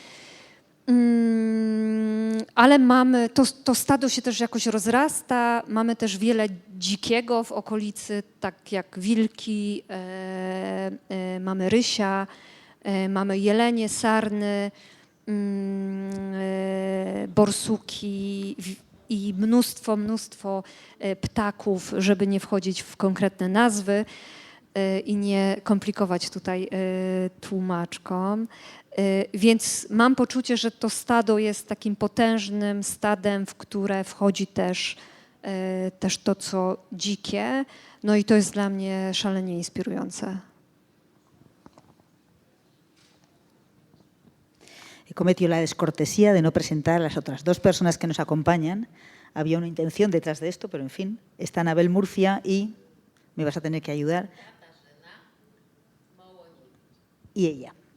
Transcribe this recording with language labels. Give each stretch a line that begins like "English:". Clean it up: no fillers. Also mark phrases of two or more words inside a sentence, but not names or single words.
Polish: Ale to stado się też jakoś rozrasta, mamy też wiele dzikiego w okolicy, tak jak wilki, mamy rysia, mamy jelenie, sarny, borsuki i mnóstwo ptaków, żeby nie wchodzić w konkretne nazwy i nie komplikować tutaj tłumaczkom. Więc mam poczucie, że to stado jest takim potężnym stadem, w które wchodzi też to, co dzikie. No i to jest dla mnie szalenie inspirujące.
Spanish: He cometido la descortesía de no presentar a las otras dos personas que nos acompañan. Había una intención detrás de esto, pero en fin, está Anabel Murcia y me vas a tener que ayudar. Y ella.